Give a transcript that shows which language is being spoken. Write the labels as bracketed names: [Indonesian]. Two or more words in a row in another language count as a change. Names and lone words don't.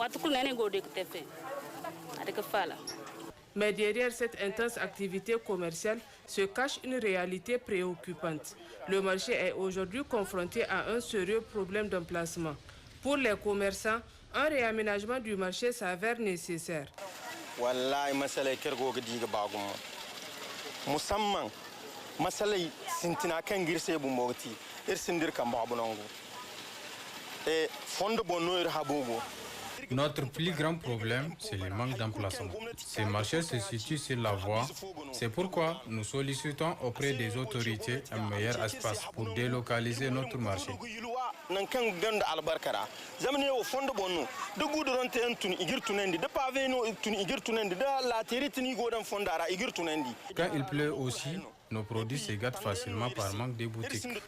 [French] Mais derrière cette intense activité commerciale se cache une réalité préoccupante. Le marché est aujourd'hui confronté à un sérieux problème d'emplacement. Pour les commerçants, un réaménagement du marché s'avère nécessaire. [Kanuri] Wallahi masalai kergo diga bagum musamman masalai sintina kan girse bu moti sindir kan babunango e fondo bonno habogo. [French] Notre plus grand problème, c'est le manque d'emplacement. Ces marchés se situent sur la voie. C'est pourquoi nous sollicitons auprès des autorités un meilleur espace pour délocaliser notre marché. Quand il pleut aussi, nos produits se gâtent facilement par manque de boutiques.